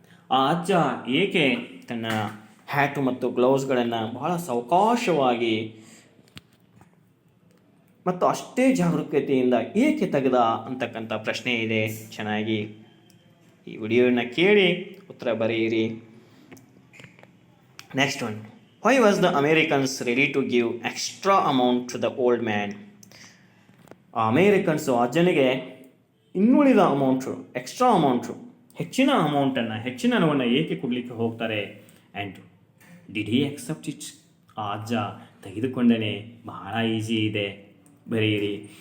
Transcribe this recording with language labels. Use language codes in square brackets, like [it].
[kn] ಆ ಅಜ್ಜ ಏಕೆ ತನ್ನ ಹ್ಯಾಟು ಮತ್ತು ಗ್ಲೌಸ್ಗಳನ್ನು ಬಹಳ ಸಾವಕಾಶವಾಗಿ ಮತ್ತು ಅಷ್ಟೇ ಜಾಗರೂಕತೆಯಿಂದ ಏಕೆ ತೆಗೆದ ಅಂತಕ್ಕಂಥ ಪ್ರಶ್ನೆ ಇದೆ. ಚೆನ್ನಾಗಿ ಈ ವಿಡಿಯೋನ ಕೇಳಿ ಉತ್ತರ ಬರೆಯಿರಿ. [en] Next one, Why was the Americans ready to give extra amount to the old man? [kn] ಆ ಅಮೇರಿಕನ್ಸು ಆ ಜನಗೆ ಇನ್ನುಳಿದ ಅಮೌಂಟು ಎಕ್ಸ್ಟ್ರಾ ಅಮೌಂಟು ಹೆಚ್ಚಿನ ಅಮೌಂಟನ್ನು ಹೆಚ್ಚಿನ ಹಣವನ್ನು ಏಕೆ ಕೊಡಲಿಕ್ಕೆ ಹೋಗ್ತಾರೆ. [en] And did he accept it? [kn] ಆ ಅಜ್ಜ ತೆಗೆದುಕೊಂಡನೇ, ಬಹಳ ಈಸಿ ಇದೆ, ಬರೆಯಿರಿ.